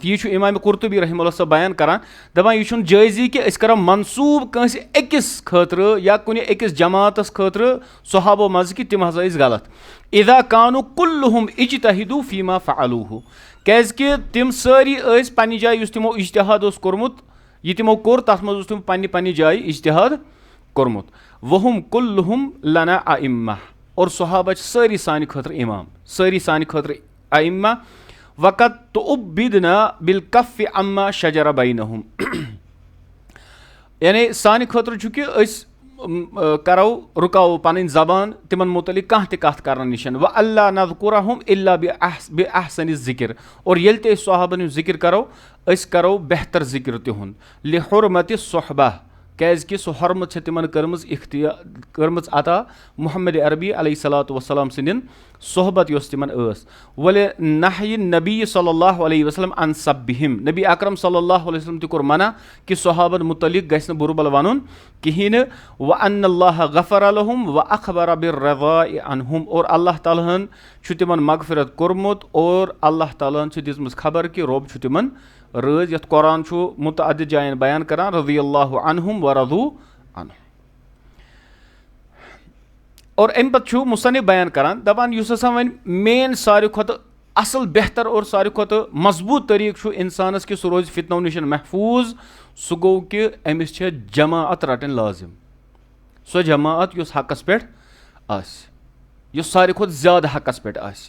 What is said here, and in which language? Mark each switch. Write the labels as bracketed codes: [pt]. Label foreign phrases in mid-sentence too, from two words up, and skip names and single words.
[ks] یہِ چھُ اِمامِ قرطبی [ar] رحمہ اللہ [ks] صٲب بیان کَران, دَپان یہِ چھُنہٕ جٲیزی کہِ أسۍ کَرو منصوٗب کٲنٛسہِ أکِس خٲطرٕ یا کُنہِ أکِس جماعتَس خٲطرٕ صحابو منٛزٕ کہِ تِم ہسا ٲسۍ غلط. [ar] اِذا کانوٗ کُلُہُم اجتہدوٗ فیٖما فعلوٗہُ, [ks] کیٛازِکہِ تِم سٲری ٲسۍ پنٛنہِ جایہِ یُس تِمو اجتِہاد اوس کوٚرمُت, یہِ تِمو کوٚر تَتھ منٛز اوس تِمو پنٛنہِ پنٛنہِ جایہِ اجتِہاد کوٚرمُت. [ar] وہُم کُلُہُم لنا ائمہ, [ks] اور صحابہ چھِ سٲری سانہِ خٲطرٕ اِمام, سٲری سانہِ خٲطرٕ ائمہ. [ar] وقت تُعبِدنا بالکف عما شجر بینہم, [ks] یعنی سانہِ خٲطرٕ چھُ کہِ أسۍ کرو رُکاوو پنٕنۍ زبان تِمن مُتعلِق کانٛہہ تہِ کتھ کرنہٕ نِش. [ar] وَاللہ نذکُرہم الا بِاحسنِ الذکر, [ks] اور ییٚلہِ تہِ أسۍ صحابن ہُنٛد ذِکر کرو أسۍ کرو بہتر ذِکر تِہُنٛد. [ar] لِحُرمتِ صحبہ, [ks] کیٛازِکہِ سُہ حرمت چھےٚ تِمن کٔرمٕژ عطا محمد عربی [ar] علیہ صلاتُ وسلام [ks] سٕنٛدٮ۪ن صحبت یۄس تِمن ٲس. [ar] وَلِنہیہِ نبی صلی اللہ علیہ وسلم عن سبِہم, [ks] نبی اکرم [ar] صلی اللہ علیہ وسلم [ks] تہِ کوٚر منع کہِ صحابن مُتعلِق گژھِ نہٕ بُرٕ بل وَنُن کِہینۍ نہٕ. [ar] وَأَنَّ اللّٰهَ غَفَرَ لَهُم وَأَخْبَرَ بِالرَّضَاءِ عَنْهُم, [ks] اور اللہ تعالیٰ ہن چھُ تِمن مغفرت کوٚرمُت اور اللہ تعالیٰ ہن چھِ دِژمٕژ خبر کہِ رۄب چھُ تِمن رٲضۍ. یَتھ قرآن چھُ مُتعدد جاین بیان کران [ar] رضی اللہ عنہم ورضوٗ عنہ. [ks] اور امہِ پتہٕ چھُ مُصنِف بیان کران, دپان یُس ہسا وۄنۍ مین ساروی کھۄتہٕ اصل بہتر اور ساروی کھۄتہٕ مضبوٗط طٔریٖقہٕ چھُ انسانس کہِ سُہ روزِ فتنو نِش محفوٗظ, سُہ گوٚو کہِ أمِس چھےٚ جماعت رٹٕنۍ لٲزِم. سۄ جماعت یۄس حقس پٮ۪ٹھ آسہِ, یۄس ساروی کھۄتہٕ زیادٕ حقس پٮ۪ٹھ آسہِ.